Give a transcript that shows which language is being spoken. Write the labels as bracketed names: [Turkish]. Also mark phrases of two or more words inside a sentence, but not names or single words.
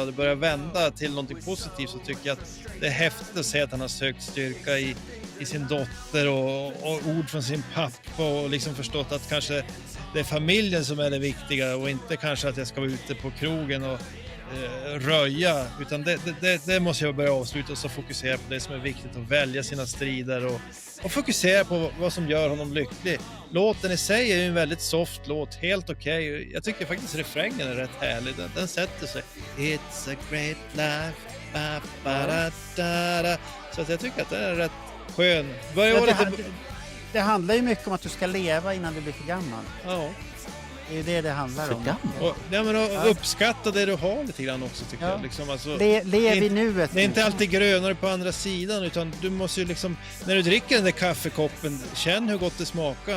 [Swedish] det börjar vända till någonting positivt, så tycker jag att det är häftigt att se att han har sökt styrka i sin dotter och ord från sin pappa och liksom förstått att kanske det är familjen som är det viktiga och inte kanske att jag ska vara ute på krogen röja, utan det måste jag börja avsluta och så fokusera på det som är viktigt och välja sina strider och fokusera på vad som gör honom lycklig. Låten i sig är ju en väldigt soft låt, helt okej. Jag tycker faktiskt refrängen är rätt härlig, den sätter sig. [English] It's a great life, ba, ba, da, da, da. [Swedish] Så att jag tycker att den är rätt skön. Det handlar ju mycket om att du ska leva innan du blir för gammal. Ja. Det är ju det handlar om. Och uppskatta det du har lite grann också, tycker jag. Liksom, alltså, Lev i nuet. Det är inte alltid grönare på andra sidan, utan du måste ju liksom, när du dricker den där kaffekoppen, känn hur gott det smakar.